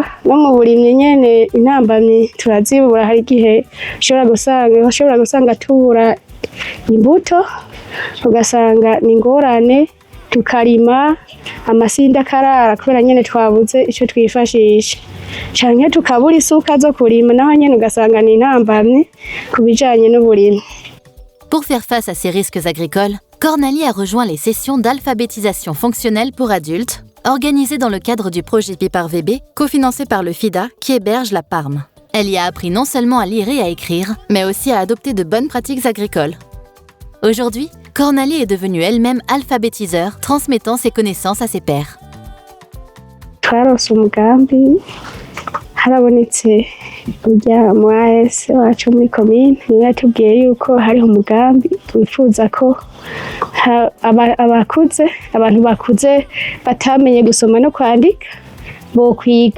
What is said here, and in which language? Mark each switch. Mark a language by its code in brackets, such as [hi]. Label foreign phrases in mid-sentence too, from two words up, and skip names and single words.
[rn] No mu burimyi nyene intambamyi turazibura, hari igihe ushobora gusanga tubura imbuto, ugasanga ni ingorane, tukarima amasinda akarara kubera nyene twabuze ico twifashisha, canke tukabura isuka zo kurima, naho nyene ugasanga ni intambamyi ku bijanye n'uburimyi. [fr] Pour faire face à ces risques agricoles, Cornalie a rejoint les sessions d'alphabétisation fonctionnelle pour adultes, organisées dans le cadre du projet PIPAR-VB, cofinancé par le FIDA, qui héberge la Parme. Elle y a appris non seulement à lire et à écrire, mais aussi à adopter de bonnes pratiques agricoles. Aujourd'hui, Cornalie est devenue elle-même alphabétiseur, transmettant ses connaissances à ses pairs. [rn] Twaronse umugambi, harabonetse urya mu AS wacu muri komine, niwe yatubwiye yuko hariho umugambi wifuza ko abantu bakuze batamenye gusoma no kwandika bo kwiga.